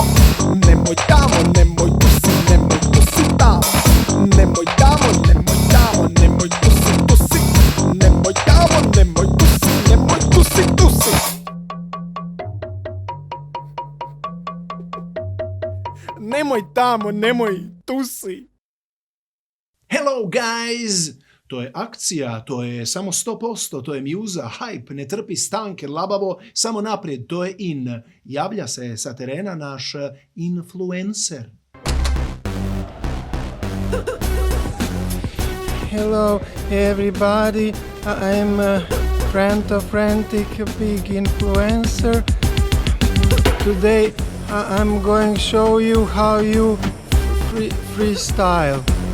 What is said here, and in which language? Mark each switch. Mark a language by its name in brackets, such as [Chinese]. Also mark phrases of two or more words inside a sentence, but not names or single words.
[Croatian] Nemoj tamo, nemoj tu si tamo. Nemoj tamo, nemoj tu si. Nemoj tamo, nemoj tu si. Nemoj tu si. Nemoj tamo, nemoj tu si. [English] Hello guys! [Croatian] To je akcija, to je samo 100%, to je mjuza, hype, ne trpi stanke, labavo, samo naprijed, to je in. Javlja se sa terena naš influencer. [English] Hello everybody, I'm a frantic big influencer. Today I'm going to show you how you freestyle.